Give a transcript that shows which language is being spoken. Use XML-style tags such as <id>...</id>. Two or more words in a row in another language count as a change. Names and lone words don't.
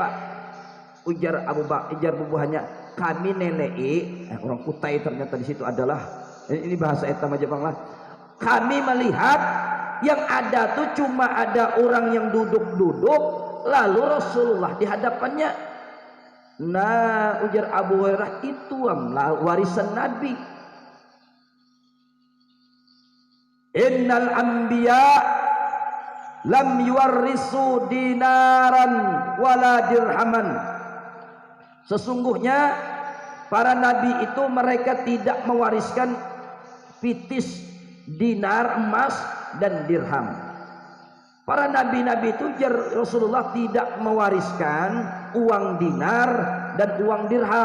<bjn>Ujar bubuhannya, "Kami nelei," orang Kutai ternyata di situ adalah, ini bahasa etam aja Bang lah.</bjn> <id>"Kami melihat yang ada tuh cuma ada orang yang duduk-duduk, lalu Rasulullah di hadapannya." Nah, ujar Abu Hurairah, itu warisan Nabi.</id> <ar>"إن الأنبياء لم يورثوا دينارا ولا درهما."</ar> <id>Sesungguhnya para nabi itu mereka tidak mewariskan pitis dinar emas dan dirham. Para nabi-nabi itu Rasulullah tidak mewariskan uang dinar dan uang dirham.</id>